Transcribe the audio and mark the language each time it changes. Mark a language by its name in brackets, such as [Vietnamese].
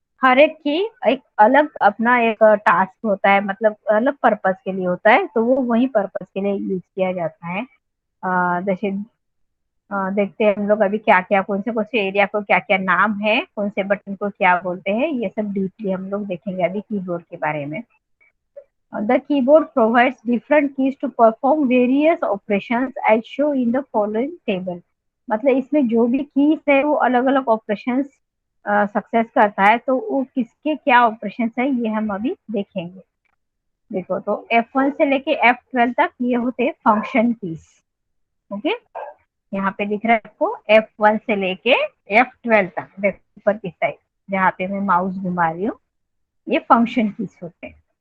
[Hindi] हर एक की एक अलग अपना एक टास्क होता है, मतलब अलग पर्पस के लिए होता है, तो वो वही पर्पस के लिए यूज किया जाता है। जैसे देखते हैं हम लोग अभी क्या क्या, कौन से एरिया को क्या क्या नाम है, कौन से बटन को क्या बोलते हैं, ये सब डीपली हम लोग देखेंगे अभी कीबोर्ड के बारे में। [English] The keyboard provides different keys to perform various operations as shown in the following table। [Hindi] मतलब इसमें जो भी कीज है वो अलग अलग ऑपरेशंस सक्सेस करता है, तो वो किसके क्या ऑपरेशंस है ये हम अभी देखेंगे। देखो, तो F1 से लेके F12 तक ये होते हैं फंक्शन कीज। ओके, यहाँ पे दिख रहा है आपको F1 से लेके F12 तक, देखो ऊपर की साइड जहाँ पे मैं माउस घुमा रही हूँ, ये फंक्शन कीज होते हैं।